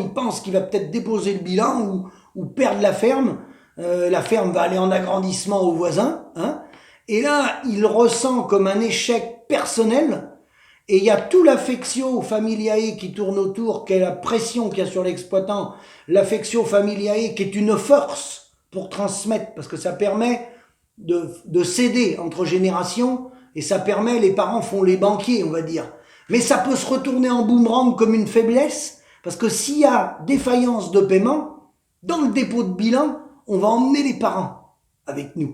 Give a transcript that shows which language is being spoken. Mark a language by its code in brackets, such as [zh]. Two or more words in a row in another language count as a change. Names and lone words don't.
[fr] Il pense qu'il va peut-être déposer le bilan ou perdre la ferme. La ferme va aller en agrandissement aux voisins, et là, il ressent comme un échec personnel, Et il y a tout l' [la] affectio familiae [fr] qui tourne autour, qui est la pression qu'il y a sur l'exploitant, l' [la] affectio familiae [fr] qui est une force pour transmettre, parce que ça permet de céder entre générations, et ça permet, les parents font les banquiers, on va dire. Mais ça peut se retourner en boomerang comme une faiblesse, parce que s'il y a défaillance de paiement, dans le dépôt de bilan, on va emmener les parents avec nous.